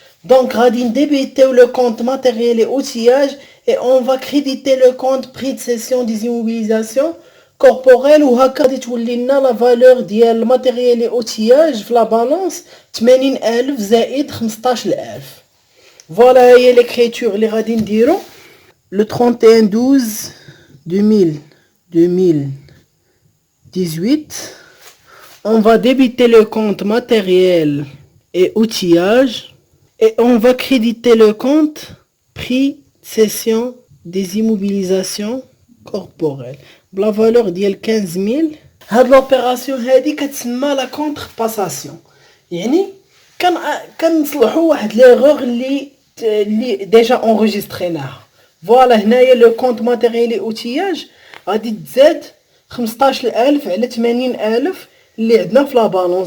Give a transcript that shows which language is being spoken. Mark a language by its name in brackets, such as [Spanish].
[Arabic] دونك غادي نديبيتيو لو كونت ماتيريال اي اوتياج [French] et on va créditer le compte prix de cession des immobilisations corporelles [Arabic] وهكا غادي تولي لنا لا فالور ديال الماتيريال اي اوتياج في لا بالونس 80,000 زائد 15,000. فوالا هي ليكريتور اللي غادي نديرو le 31/12/2018. [French] On va débiter le compte matériel et outillage et on va créditer le compte prix cession des immobilisations corporelles [Arabic] بلا فالور ديال 15,000. هاد لوبيراسيون هادي كتسمى لا كونتر باساسيون، يعني كنصلحوا واحد ليغور اللي ديجا اونغيستريناها. فوالا هنايا لو كونت ماتيريال اوتياج غادي تزاد 15,000 على 80,000 اللي عندنا في لا بالونس.